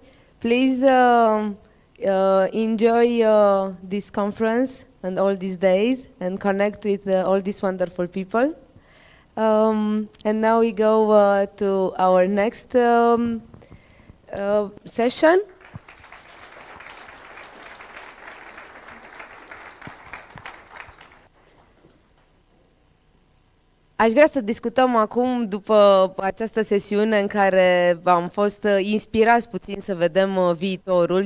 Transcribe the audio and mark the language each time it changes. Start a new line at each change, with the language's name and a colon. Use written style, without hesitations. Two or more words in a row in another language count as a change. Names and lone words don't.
English: Please enjoy this conference and all these days and connect with all these wonderful people. And now we go to our next session.
Romanian: Aș vrea să discutăm acum, după această sesiune în care am fost inspirați puțin să vedem viitorul.